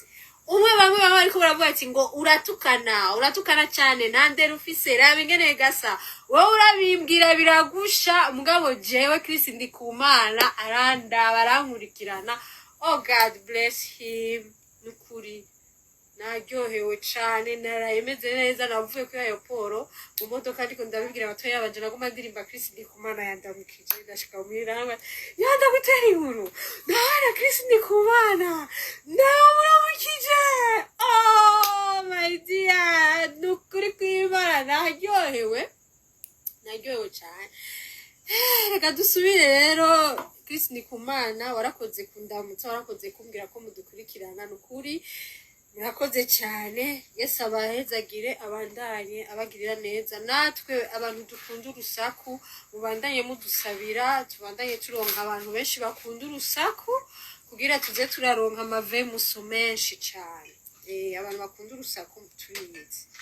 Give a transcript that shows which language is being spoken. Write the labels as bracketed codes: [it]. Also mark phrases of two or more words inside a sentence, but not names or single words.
[rn] Umwe bamwe ariko baravuga ati ngo uratukana cyane nande rufise rabe ngene gasa wowe urabimbwira biragusha mugabo jewe Chris Ndikumana aranda barankurikirana. [en] Oh God bless him [rn] nukuri naryohewe cyane narayemeze neza navuye kuri aeroport mu modoka ariko ndabibwira abatoya abanje nagoma ndirimba Chris Ndikumana yandamukije ndashika muri rama yandagutera inkuru ndabona Chris Ndikumana ndamuramukije [en] oh my dear [rn] nukuri kw'Imana naryohewe cyane. Reka dusubire rero Chris Ndikumana warakoze kundamutsa warakoze kumbwira ko mudukurikirana nukuri murakoze cyane. Yesu abahezagire abandanye abagirira neza natwe abantu dukunda urusaku mubandanye mudusabira tubandanye turonka abantu benshi bakunda urusaku kugira tuze turaronka amave muso menshi cyane abantu bakunda urusaku muturize.